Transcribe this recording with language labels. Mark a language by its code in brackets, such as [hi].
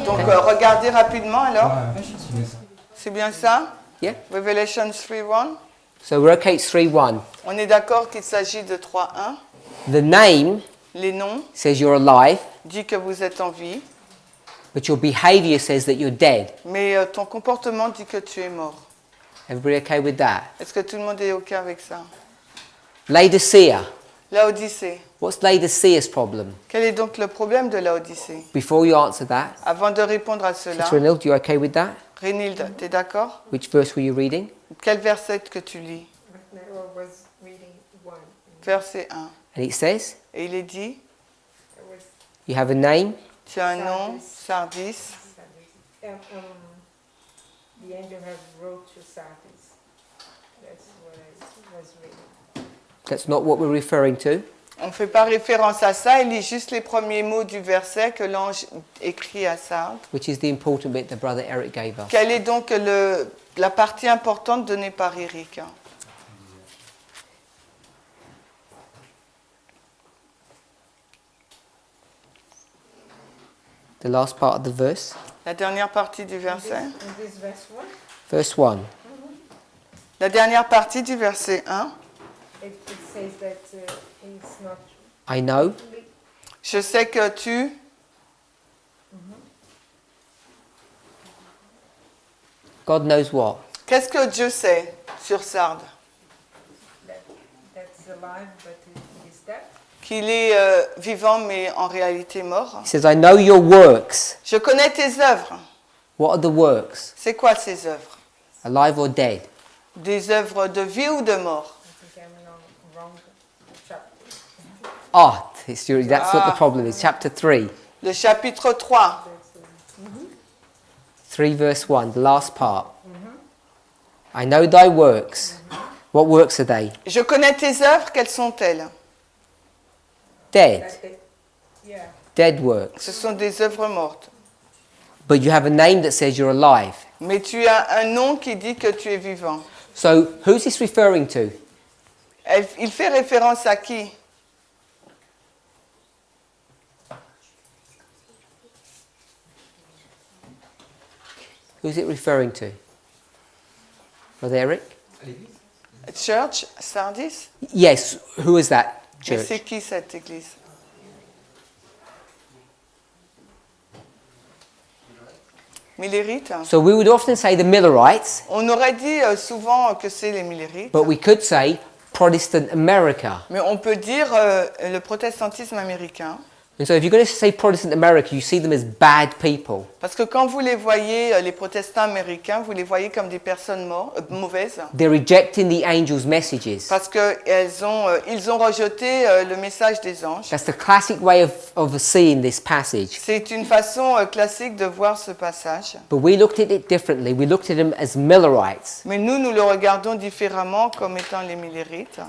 [fr] Donc regardez rapidement alors. C'est bien ça? [en] Yeah. Revelation 3:1. So we're okay, it's 3 1. [fr] On est d'accord qu'il s'agit de 3:1. [en] The name [fr] Les noms [en] says you're alive, [fr] dit que vous êtes en vie, [en] but your behavior says that you're dead. [fr] mais ton comportement dit que tu es mort. [en] Everybody okay with that? [fr] Est-ce que tout le monde est OK avec ça? [en] Laodicea. [fr] Laodicée. [en] What's Laodicea's problem? [fr] Quel est donc le problème de Laodicée? [en] Before you answer that, [fr] Avant de répondre à cela, [en] Sister Renilde, you okay with that? [fr] Rénilde, tu es d'accord? [en] Which verse were you reading? [fr] Quel verset que tu lis? [en] was reading 1. [fr] Verset 1. [en] And it says, [fr] Et il est dit, [en] you have a name, [fr] tu as un nom, Sardis. [en] The angel has wrote to Sardis. That's what I was reading. that's not what we're referring to. [fr] On ne fait pas référence à ça, il lit juste les premiers mots du verset que l'ange écrit à Sardes. [en] Which is the important bit that Brother Eric gave us. [fr] Quelle est donc la partie importante donnée par Eric? [en] The last part of the verse. [fr] La dernière partie du verset. [en] In this verse 1, Verse 1. [fr] La dernière partie du verset 1. [en] it says that he's not. I know [fr] Je sais que tu... [en] God knows what. [fr] Qu'est-ce que Dieu sait sur Sardes? [en] That's alive, but it is dead. [fr] Qu'il est vivant mais en réalité mort. [en] He says, I know your works. [fr] Je connais tes œuvres. [en] What are the works? [fr] C'est quoi ces œuvres? [en] Alive or dead? [fr] Des œuvres de vie ou de mort? [en] I think I'm on wrong chapter. Ah, that's what the problem is. Chapter 3. [fr] Le chapitre 3. [en] 3 verse 1, the last part. I know thy works. What works are they? [fr] Je connais tes œuvres, quelles sont-elles? [en] Dead. Yeah. Dead works. [fr] Ce sont des œuvres mortes. [en] But you have a name that says you're alive. [fr] Mais tu as un nom qui dit que tu es vivant. [en] So who's this referring to? [fr] Il fait référence à qui? [en] Who's it referring to? Brother Eric? [fr] À l'église? [en] Church, Sardis. Yes, who is that [fr] Et [en] church? [fr] c'est qui cette église? Millérites. [en] So we would often say the Millerites, [fr] On aurait dit souvent que c'est les Millérites, [en] but we could say Protestant America. [fr] mais on peut dire le protestantisme américain. [en] And so if you're going to say Protestant America, you see them as bad people. [fr] Parce que quand vous les voyez, les protestants américains, vous les voyez comme des personnes mauvaises. [en] They're rejecting the angels' messages. [fr] Parce qu'ils ont rejeté le message des anges. [en] That's the classic way of seeing this passage. [fr] C'est une façon classique de voir ce passage. [en] But we looked at it differently. We looked at them as Millerites. [fr] Mais nous le regardons différemment comme étant les Millérites.